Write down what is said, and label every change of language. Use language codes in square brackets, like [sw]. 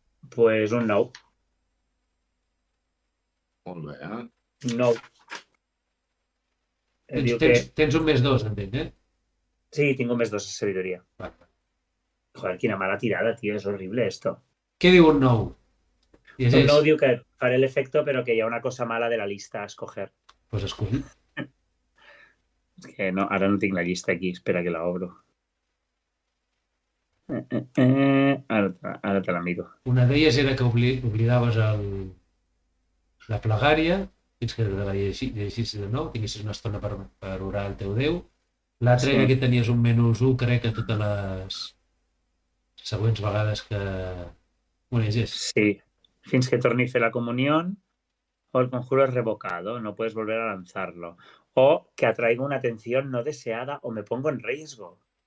[es] Pues un 9. [ca] Molt bé. 9. Tens un més 2, entenc, eh? Sí, tinc un més 2 a sabidoria. Joder, quina mala tirada, tío, és horrible esto. Què diu un 9? Un 9 diu que faré el efecto, pero que hi ha una cosa mala [es] de la lista a escoger. [ca] Pues escull. És que no, ara no tinc la llista aquí, espera que la obro. Ara te la miro. Una d'elles era que oblidaves la plegària fins que la llegis de nou, tinguessis una estona per orar el teu Déu. L'altra era que tenies un -1, crec, a totes les següents vegades que ho llegés. Sí, fins que torni a fer [es] la comunión o el conjuro es revocado, no puedes volver a lanzarlo. O que atraiga una atención no deseada o me pongo en riesgo.